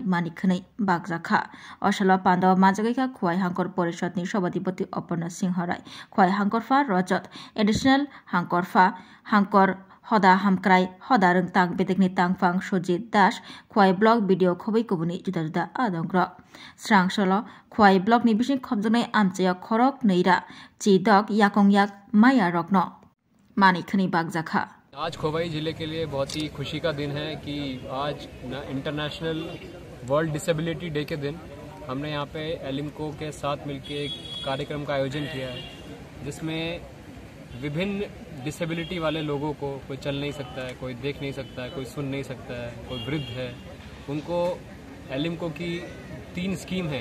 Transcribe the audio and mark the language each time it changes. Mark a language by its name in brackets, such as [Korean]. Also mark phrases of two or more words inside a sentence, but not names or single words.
[Kok Borok] manikhnai bagjaka o salo pandaw majagaika khuai hangkor porishadni sabadipati Aparna Singh Rai khuai hangkorfa rajat additional hangkorfa hangkor hoda hamkrai hoda rungtang bedekni tangfang Sojit Das khuai blog video khobai kubuni juda juda adongro srang solo khuai blog ni bising khobjaknai amchaya khorok neira chidok yakong yak maya rokno mani khani bagjaka। [Hindi] आज खोवाई जिले के लिए बहुत ही खुशी का दिन है कि आज [English] International World Disability Day [Hindi] के दिन हमने यहाँ पे एलिमको के साथ मिलकर एक कार्यक्रम का आयोजन किया है जिसमें विभिन्न डिसेबिलिटी वाले लोगों को, कोई चल नहीं सकता है, कोई देख नहीं सकता है, कोई सुन नहीं सकता है, कोई वृद्ध है, उनको एलिमको की 3 स्कीम है।